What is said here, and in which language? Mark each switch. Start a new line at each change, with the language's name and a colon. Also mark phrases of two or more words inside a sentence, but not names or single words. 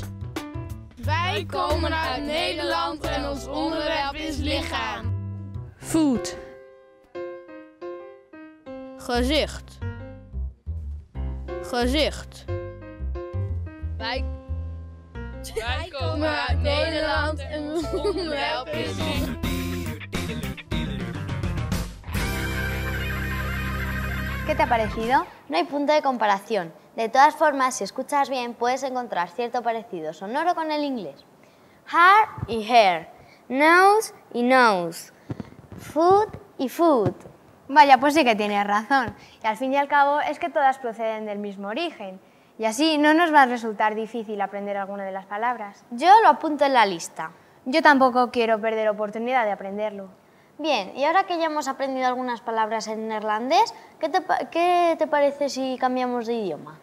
Dutch: Wij komen uit Nederland en ons onderwerp is lichaam. Voet. Gezicht. Gezicht. Wij komen uit Nederland en ons onderwerp is lichaam.
Spanish: ¿Qué te ha parecido? No hay punto de comparación. De todas formas, si escuchas bien, puedes encontrar cierto parecido sonoro con el inglés. Hair y hair, nose y nose, food y food. Vaya, pues sí que tienes razón. Y al fin y al cabo es que todas proceden del mismo origen. Y así no nos va a resultar difícil aprender alguna de las palabras. Yo lo apunto en la lista. Yo tampoco quiero perder oportunidad de aprenderlo. Bien, y ahora que ya hemos aprendido algunas palabras en neerlandés, ¿qué te parece si cambiamos de idioma?